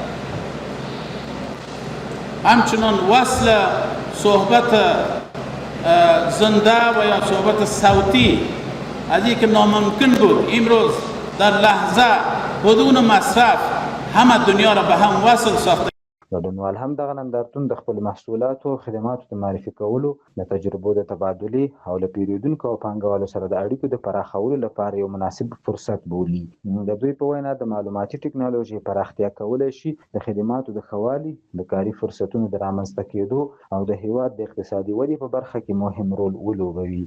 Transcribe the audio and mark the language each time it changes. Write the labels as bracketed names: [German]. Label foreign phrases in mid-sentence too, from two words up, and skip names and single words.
[Persian] همچنان وصل صحبت زنده و یا صحبت صوتی از اینکه ناممکن بود امروز در لحظه بدون مصرف همه دنیا را به هم وصل ساخته. [Pashto] ګډونوال هم دغه نندارتون د خپل محصولاتو او خدماتو د معرفي کولو، د تجربو د تبادلې او له پیرودونکو او پانګوالو سره د اړیکو د پراخولو لپاره یو مناسب فرصت بولي. د دوی په وینا د معلوماتي ټکنالوژۍ پراختیا کولی شي د خدماتو د ښه والي، د کاري فرصتونو د رامنځته کېدو او د هیواد د اقتصادي ودې په برخه کې مهم رول ولوبوي.